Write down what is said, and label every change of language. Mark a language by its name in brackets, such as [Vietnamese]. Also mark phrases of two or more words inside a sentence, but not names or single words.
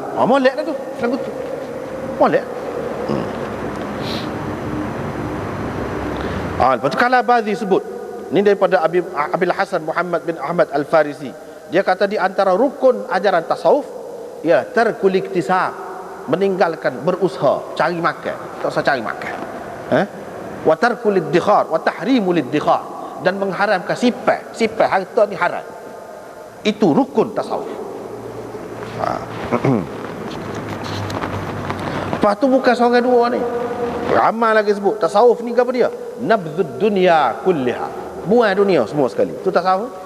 [Malay] Molek dah tu lagu tu, molek. Lepas tu Kalabazi sebut, ni daripada Abil Hasan Muhammad bin Ahmad Al-Farisi, dia kata di antara rukun ajaran tasawuf ya [Arabic] ترك الاكتساب, [Malay] meninggalkan berusaha cari makan, tak usah cari makan. [Arabic] وترك الادخار وتحريم الادخار, [Malay] dan mengharamkan sipai harta ni haram. Itu rukun tasawuf. Lepas tu bukan seorang dua ni, ramai lagi sebut. Tasawuf ni apa dia? [Arabic] نبذ الدنيا كلها, [Malay] buang dunia semua sekali. Itu tasawuf.